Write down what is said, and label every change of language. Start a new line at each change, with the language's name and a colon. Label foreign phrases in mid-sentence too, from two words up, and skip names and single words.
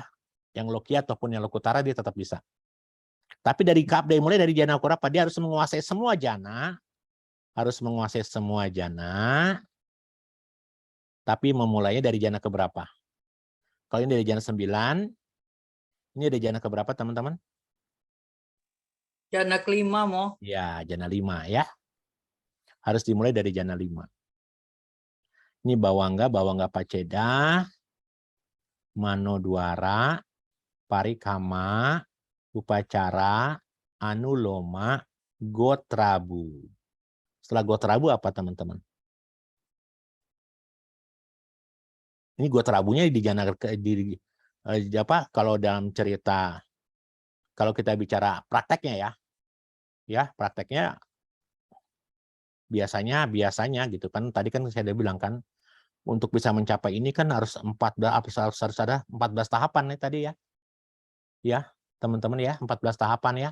Indonesian: Yang lokia ataupun yang lokutara dia tetap bisa. Tapi mulai dari jana kurapa dia harus menguasai semua jana, tapi memulainya dari jana keberapa? Kalau ini dari jana 9, ini ada jana keberapa teman-teman? Jana kelima mo. Ya, jana 5 ya. Harus dimulai dari jana 5.
Pali: Ini bawangga paceda, manodwara, parikama, upacara, anuloma, gotrabu.
Indonesian: Setelah gotrabu apa teman-teman? Ini gotrabunya di jana kalau dalam cerita, kalau kita bicara prakteknya ya prakteknya biasanya gitu kan, tadi kan saya udah bilang kan, untuk bisa mencapai ini kan harus 14 ada 14 tahapan nih tadi ya teman-teman ya, 14 tahapan ya.